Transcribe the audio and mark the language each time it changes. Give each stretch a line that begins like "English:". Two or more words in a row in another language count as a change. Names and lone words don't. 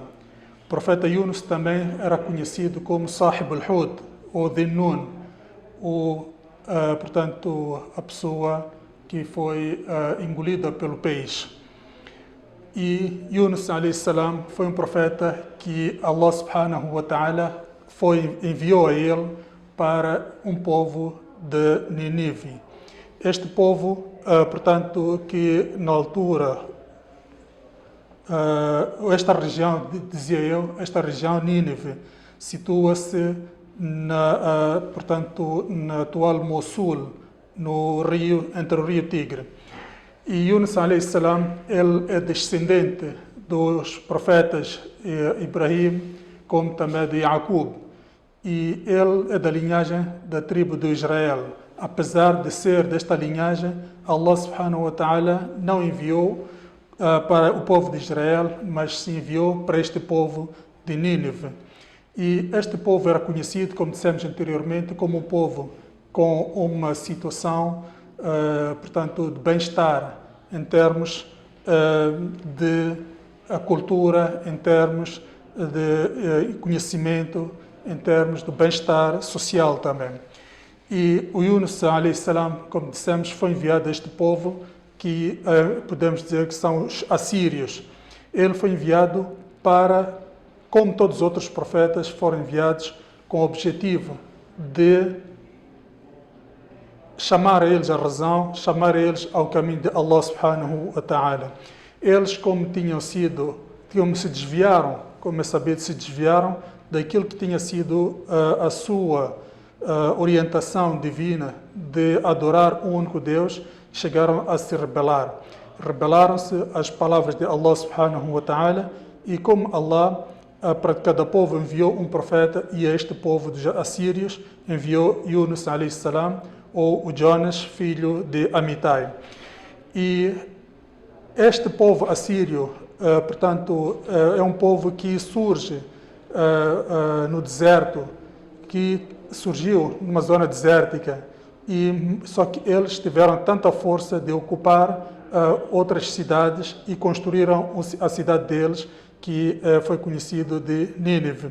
Portuguese: O profeta Yunus também era conhecido como Sahib al-Hud, ou Dhinnun, portanto, a pessoa que foi engolida pelo peixe. E Yunus
Arabic: عليه السلام
Portuguese: foi um profeta que Allah
Arabic: سبحانه وتعالى
Portuguese: enviou a ele para um povo de Nínive. Este povo, portanto, que na altura, esta região, dizia eu, esta região Nínive, situa-se portanto, na atual Mossul, no rio, entre o rio Tigre. E Yunus
Arabic: عليه السلام,
Portuguese: ele é descendente dos profetas Ibrahim, como também de Jacob. E ele é da linhagem da tribo de Israel. Apesar de ser desta linhagem, Allah
Arabic: سبحانه وتعالى
Portuguese: não enviou para o povo de Israel, mas se enviou para este povo de Nínive. E este povo era conhecido, como dissemos anteriormente, como um povo com uma situação, portanto, de bem-estar em termos de cultura, em termos de conhecimento, em termos de bem-estar social também. E o Yunus
Arabic: عليه السلام,
Portuguese: como dissemos, foi enviado a este povo que podemos dizer que são os assírios. Ele foi enviado para, como todos os outros profetas, foram enviados com o objetivo de chamar a eles a razão, chamar a eles ao caminho de Allah
Arabic: سبحانه وتعالى.
Portuguese: Eles, como se desviaram, como é sabido, se desviaram daquilo que tinha sido a sua orientação divina de adorar o único Deus, chegaram a se rebelar. Rebelaram-se às palavras de Allah
Arabic: سبحانه وتعالى,
Portuguese: e como Allah para cada povo enviou um profeta, e a este povo dos assírios enviou Yunus
Arabic: عليه السلام,
Portuguese: ou o Jonas, filho de Amitai. E este povo assírio, portanto, é um povo que surge no deserto, que surgiu numa zona desértica, e só que eles tiveram tanta força de ocupar outras cidades e construíram a cidade deles, que foi conhecido de Nínive.